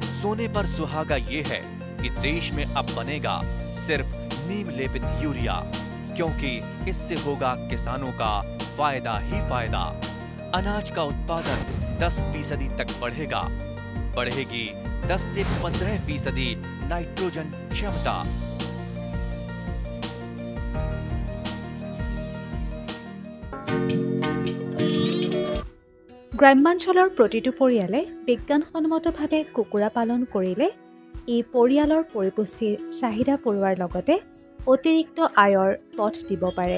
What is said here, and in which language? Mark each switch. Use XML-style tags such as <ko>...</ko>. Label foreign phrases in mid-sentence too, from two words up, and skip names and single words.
<hi>सोने पर सुहागा ये है कि देश में अब बनेगा सिर्फ नीम लेपित यूरिया, क्योंकि इससे होगा किसानों का फायदा ही फायदा। अनाज का उत्पादन 10% तक बढ़ेगा। बढ़ेगी 10 से 15% नाइट्रोजन क्षमता।</hi> <as>গ্ৰাম্যাঞ্চলৰ প্ৰতিটো পৰিয়ালে বিজ্ঞানসন্মতভাৱে কুকুৰা পালন কৰিলে ই পৰিয়ালৰ পৰিপুষ্টিৰ চাহিদা পূৰোৱাৰ লগতে অতিৰিক্ত আয়ৰ পথ দিব পাৰে।</as>